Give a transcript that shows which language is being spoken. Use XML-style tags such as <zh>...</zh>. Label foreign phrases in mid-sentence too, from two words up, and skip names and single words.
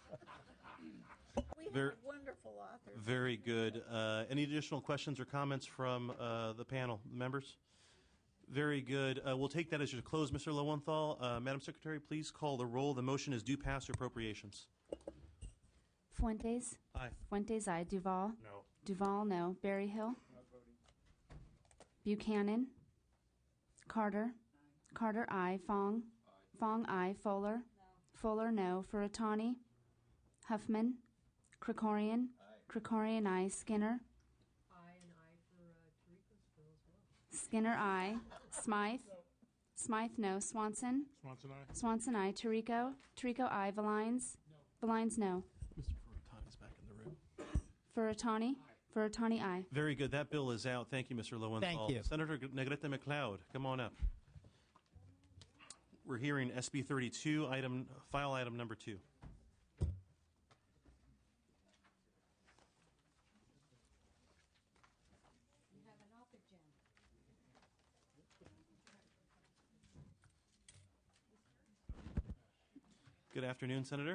<en>We have a wonderful author. Very good. Any additional questions or comments from the panel members? Very good. We'll take that as your close, Mr. Lowenthal. Madam Secretary, please call the roll. The motion is due pass or appropriations. Fuentes? Aye. Fuentes, aye. Duval? No. Duval, no. Berryhill? Buchanan? Carter? Carter, aye. Fong? Fong, aye. Fuller? Fuller, no. Furutani? Huffman? Krikorian? Krikorian, aye. Skinner? Skinner, aye. Smythe? Smythe, no. Swanson? Swanson, aye. Swanson, aye. Tirico? Tirico, aye. Valines? Valines, no. Mr. Furutani's back in the room. Furutani? Furutani, aye. Very good. That bill is out. Thank you, Mr. Lowenthal. Thank you. Senator Negrete McLeod, come on up. We're hearing SB 32, file item number 2. Good afternoon, Senator.</en>